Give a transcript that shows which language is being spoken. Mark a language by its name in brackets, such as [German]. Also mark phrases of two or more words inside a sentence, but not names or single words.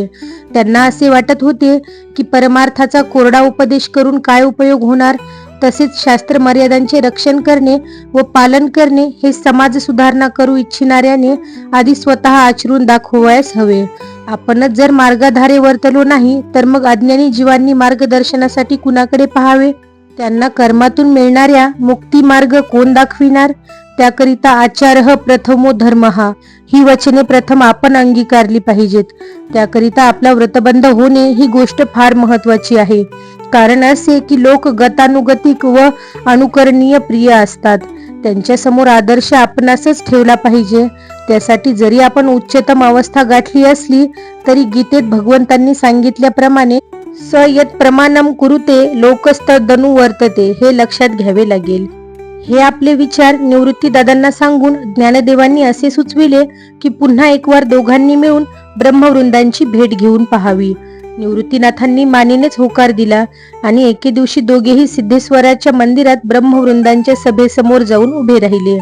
[Marathi] त्यांना असे वाटत होते की परमार्थाचा कोरडा उपदेश करून काय उपयोग होणार, तसेच शास्त्र मर्यादांचे रक्षण करणे व पालन करणे हे समाज सुधारणा करू इच्छिणाऱ्याने आधी स्वतः आचरून दाखवायस हवे। आपणच जर मार्गाधारे वर्तलो नाही तर मग अज्ञानी जीवांनी मार्गदर्शनासाठी कुणाकडे पाहावे? त्यांना कर्मातून मिळणाऱ्या मुक्ती मार्ग कोण दाखविणार? त्याकरिता [Sanskrit] आचारः प्रथमो धर्मः [Marathi] ही वचने प्रथम आपण अंगीकारली पाहिजेत। त्याकरिता आपला व्रतबंध होणे ही गोष्ट फार महत्वाची आहे। कारण असे की लोक गतानुगतिक व अनुकरणीय प्रिय असतात, त्यांच्या समोर आदर्श आपणासच ठेवला पाहिजे। त्यासाठी जरी आपण उच्चतम अवस्था गाठली असली तरी गीतेत भगवंतांनी सांगितल्याप्रमाणे [Sanskrit] स यत् प्रमाणम कुरुते लोकस्तदनु वर्तते [Marathi] हे लक्षात घ्यावे लागेल। हे आपले विचार निवृत्ती दादांना सांगून ज्ञानदेवांनी असे सुचविले की पुन्हा एकवार दोघांनी मिळून ब्रह्मवृंदांची भेट घेऊन पाहावी। निवृत्तीनाथांनी मानेनेच होकार दिला आणि एके दिवशी दोघेही सिद्धेश्वराच्या मंदिरात ब्रह्मवृंदांच्या सभेसमोर जाऊन उभे राहिले।